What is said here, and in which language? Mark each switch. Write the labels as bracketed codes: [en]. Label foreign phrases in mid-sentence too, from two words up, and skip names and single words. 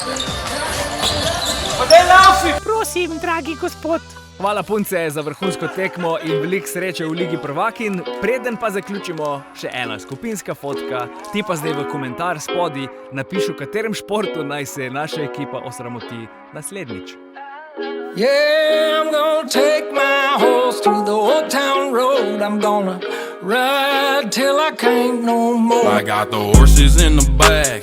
[sl] Pa daj laufi! Prosim, dragi gospod. Hvala punce za vrhunsko tekmo in veliko sreče v Ligi prvakinj. Preden pa zaključimo, še ena skupinska fotka. Ti pa zdaj v komentar spodaj napiši, v katerem športu naj se naša ekipa osramoti naslednjič. [en] Yeah, I'm gonna take my horse to the old town road. I'm gonna ride till I can't no more. I got the horses in the back.